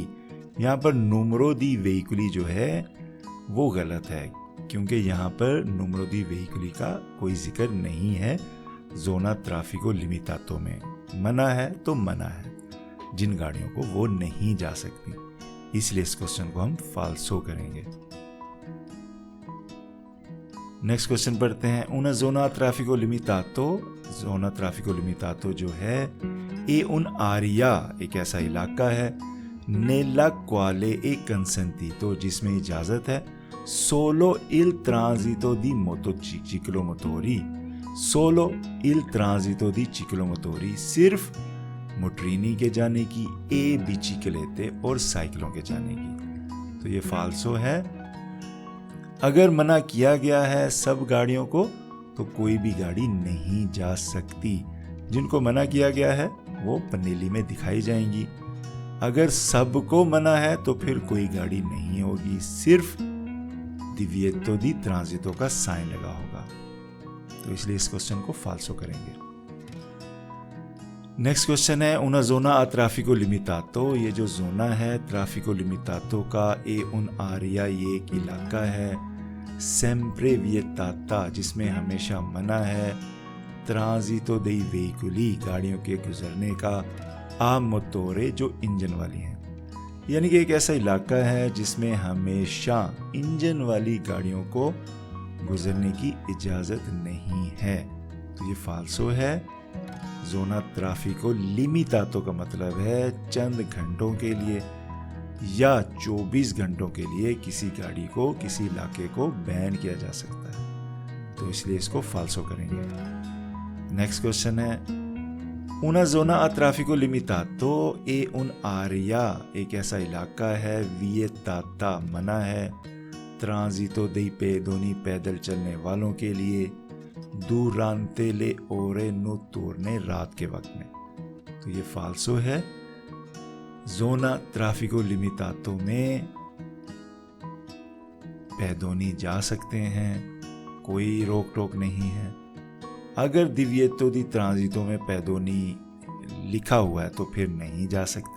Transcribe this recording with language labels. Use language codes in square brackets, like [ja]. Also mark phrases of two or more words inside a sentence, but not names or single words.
[hi] यहाँ पर [it] numero di veicoli [hi] जो है वो गलत है, क्योंकि यहाँ पर [it] numero di veicoli [hi] का कोई जिक्र नहीं है। [it] zona traffico limitato [hi] में मना है तो मना है, जिन गाड़ियों को वो नहीं जा सकती, इसलिए इस क्वेश्चन को हम फाल्सो करेंगे। नेक्स्ट क्वेश्चन पढ़ते हैं। [it] una zona traffico limitato, zona traffico limitato [hi] जो है [it] è un'area [hi] एक ऐसा इलाका है, [it] nella quale è consentito [hi] जिसमें इजाजत है, [it] solo il transito di motociclomotori, solo il transito di ciclomotori [hi] सिर्फ मोटरीनी के जाने की, [it] e biciclette [hi] और साइकिलों के जाने की। तो ये फाल्सो है। अगर मना किया गया है सब गाड़ियों को तो कोई भी गाड़ी नहीं जा सकती। जिनको मना किया गया है वो पनेली में दिखाई जाएंगी। अगर सबको मना है तो फिर कोई गाड़ी नहीं होगी, सिर्फ [it] divieto di transito [hi] का साइन लगा होगा, तो इसलिए इस क्वेश्चन को फाल्सो करेंगे। [en] next question [it] है una zona a traffico limitato। [hi] ये जो जोना है [it] traffico limitato [hi] का [it] è un'area, [hi] ये एक इलाका है [it] sempre vietata, [hi] जिसमें हमेशा मना है [it] transito dei veicoli, [hi] गाड़ियों के गुजरने का, [it] a motore, [hi] जो इंजन वाली हैं। यानी कि एक ऐसा इलाका है जिसमें हमेशा इंजन वाली गाड़ियों को गुजरने की इजाज़त नहीं है, तो ये फाल्सो है। [it] zona traffico limitato [hi] का मतलब है चंद घंटों के लिए या 24 घंटों के लिए किसी गाड़ी को, किसी इलाके को बैन किया जा सकता है, तो इसलिए इसको फाल्सो करेंगे। [en] next question [hi] है una zona a traffico limitato e un area, एक ऐसा इलाका है vietata, मना है [it] transito dei pedoni, [hi] पैदल चलने वालों के लिए, [it] durante le ore notturne, [hi] रात के वक्त में, तो ये फाल्सो है। [it] zona traffico limitato [hi] में पैदोनी जा सकते हैं, कोई रोक टोक नहीं है। अगर [it] divieto di transito [hi] में पैदोनी लिखा हुआ है तो फिर नहीं जा सकते।